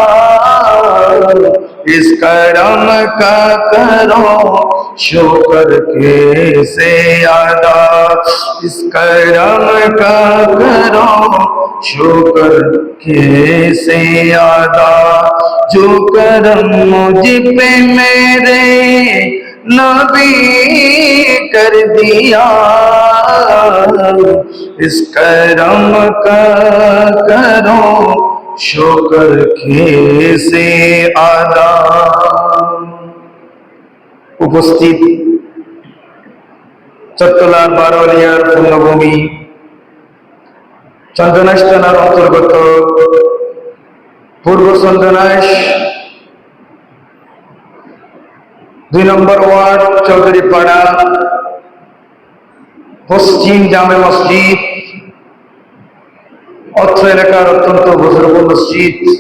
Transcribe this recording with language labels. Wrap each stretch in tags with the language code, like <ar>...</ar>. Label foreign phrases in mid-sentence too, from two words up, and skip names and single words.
<ur>اس کرم کا کرو شکر کیسے ادا، اس کرم کا کرو شکر کیسے ادا، جو کرم مجھ پہ میرے نبی کر دیا۔ اس کرم کا کرو شکر کیسے আদা।</ur> <bn>উপস্থিত চট্টলার বারোয়ালিয়ার পূর্ণভূমি চন্দনাইশ থানার অন্তর্গত পূর্ব চন্দনাইশ 2 নম্বর ওয়ার্ড চৌধুরীপাড়া পশ্চিম জামে মসজিদ, অত্র এলাকার অত্যন্ত বুজুর্গ মসজিদ।</bn>